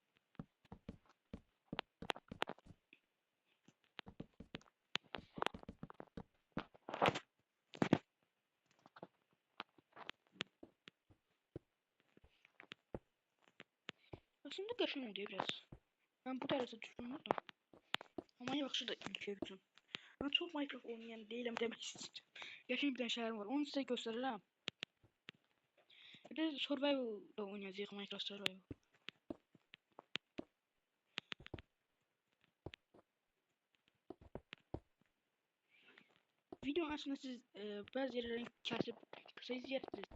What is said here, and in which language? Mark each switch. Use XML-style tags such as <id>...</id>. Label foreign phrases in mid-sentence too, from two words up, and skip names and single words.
<az>Aslında qəşəng oldu biraz. Ben bu tərəfə düşünmürdüm. Amma yaxşı da ilk üçün.</az> <tr>Ben çok Minecraft oynayan değilim demek istedim. Qəşəng bir tane şəhərim var.</tr> <az>Onu sizə göstərirəm. Bir de survival da oynayacağıq, Minecraft survival.</az> <tr>Videonun aslında siz bazı yerlerini kesip kısa izleyebilirsiniz.</tr>